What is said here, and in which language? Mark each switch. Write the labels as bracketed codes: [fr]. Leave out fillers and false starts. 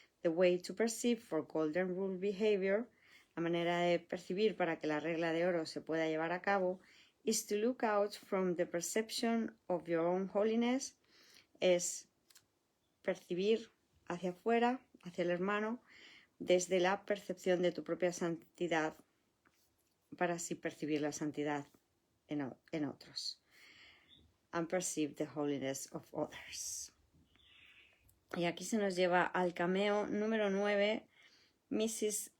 [en] The way to perceive for golden rule behavior, [es] la manera de percibir para que la regla de oro se pueda llevar a cabo, [en] is to look out from the perception of your own holiness, [es] es percibir hacia afuera, hacia el hermano, desde la percepción de tu propia santidad, para así percibir la santidad en otros. [en] And perceive the holiness of others. [es] Y aquí se nos lleva al cameo número 9, Mrs.